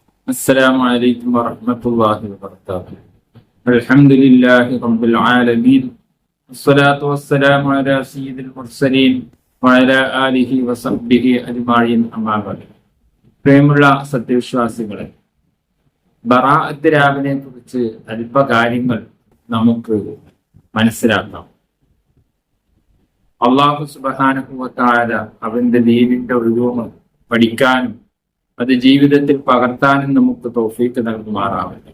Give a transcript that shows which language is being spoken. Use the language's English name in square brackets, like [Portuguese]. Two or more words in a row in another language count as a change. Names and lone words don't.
[Arabic] السلام عليكم ورحمة الله وبركاته. الحمد لله رب العالمين. الصلاة والسلام على سيد المرسلين وعلى آله وصحبه أجمعين أما بعد. [Malayalam] പ്രേമുള്ള സത്യവിശ്വാസികളെ, ബറാഅത്ത് രാവിനെ കുറിച്ച് അല്പകാര്യങ്ങൾ നമുക്ക് മനസ്സിലാക്കാം. അല്ലാഹു [Arabic] سبحانه وتعالى [Malayalam] അവന്റെ ദീനിന്റെ ഉലൂമ് പഠിക്കാനും അത് ജീവിതത്തിൽ പകർത്താനും നമുക്ക് തൗഫീഖ് നൽകുമാറാവട്ടെ.